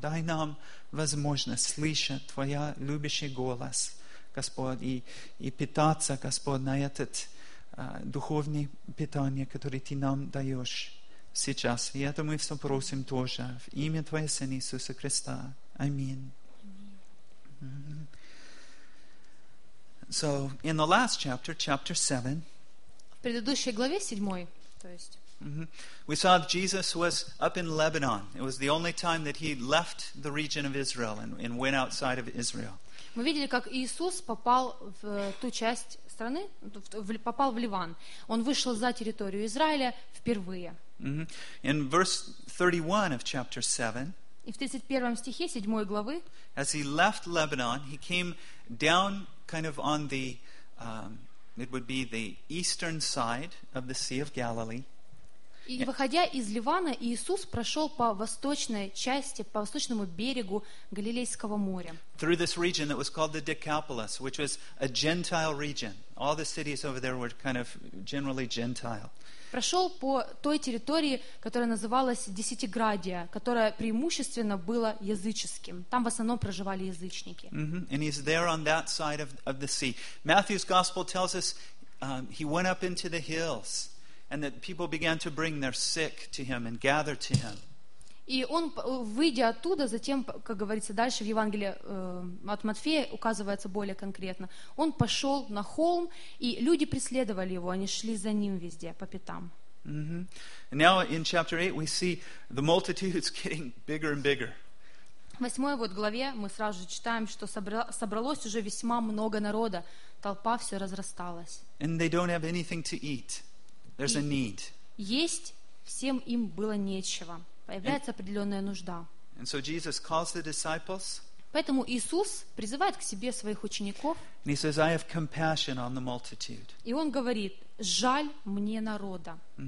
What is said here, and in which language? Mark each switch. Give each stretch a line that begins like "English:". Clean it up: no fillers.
Russian: Дай нам возможность слышать Твоя любящий голос, Господь, и питаться, Господь, на этот духовное питание, которое Ты нам даешь сейчас. И это мы все просим тоже. В имя Твоего Сына Иисуса Христа. Аминь.
English: So, in the last chapter, chapter 7,
Russian: в предыдущей главе, 7, то есть,
English: We saw Jesus was up in Lebanon. It was the only time that he left the region of Israel and went outside of Israel.
Russian: Мы видели, как Иисус попал в ту часть страны, попал в Ливан. Он вышел за территорию Израиля впервые.
English: In verse 31 of chapter 7.
Russian: И в 31 стихе 7 главы.
English: As he left Lebanon, he came down kind of on the it would be the eastern side of the Sea of Galilee.
Russian: И выходя из Ливана, Иисус прошел по восточной части, по восточному берегу Галилейского моря.
English: Through this region that was called the Decapolis, which was a Gentile region. All the cities over there were kind of generally Gentile.
Russian: Прошел по той территории, которая называлась Десятиградия, которая преимущественно была языческим. Там в основном проживали язычники.
English: And he's there on that side of the sea. Matthew's gospel tells us he went up into the hills. And that people began to bring their sick to him and gather to him.
Russian: И он, выйдя оттуда, затем, как говорится дальше в Евангелии от Матфея, указывается более конкретно, он пошел на холм, и люди преследовали его, они шли за ним везде, по пятам.
English: And now in chapter 8 we see the multitudes getting bigger and bigger.
Russian: В 8 вот главе мы сразу же читаем, что собралось уже весьма много народа, толпа все разрасталась.
English: And they don't have anything to eat. There's a need.
Russian: Есть всем им было нечего. Появляется определенная нужда.
English: And so Jesus calls the disciples.
Russian: Поэтому Иисус призывает к себе своих учеников.
English: And he says, I have compassion on the multitude.
Russian: И он говорит: жаль мне народа.